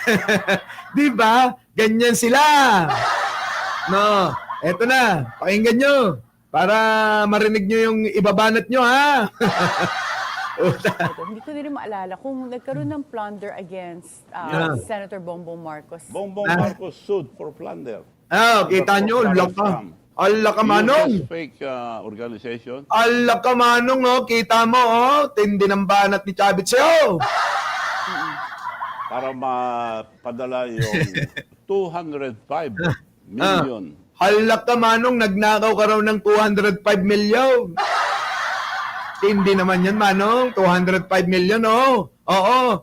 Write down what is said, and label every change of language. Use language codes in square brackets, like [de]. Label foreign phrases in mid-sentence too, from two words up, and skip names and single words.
[tl] Di ba? Ganyan sila. No, eto na. Pakinggan nyo. Para marinig nyo yung ibabanat nyo, ha? Ito, hindi ko din maalala kung nagkaroon ng [en] plunder against Yeah. [tl] Senator Bongbong Marcos. [en] Bongbong Marcos sued for plunder. [tl] Kita nyo, laka. Ala ka, Manong. [en] Uses fake organization. [tl] Ala ka, Manong, oh. Kita mo, oh. Tindi ng banat ni Chavit sa'yo. Para mapadala yung 205 million. Hala ka, Manong. Nagnakaw ka raw ng 205 million. Tindi naman yan, Manong. 205 million, oh. Oo.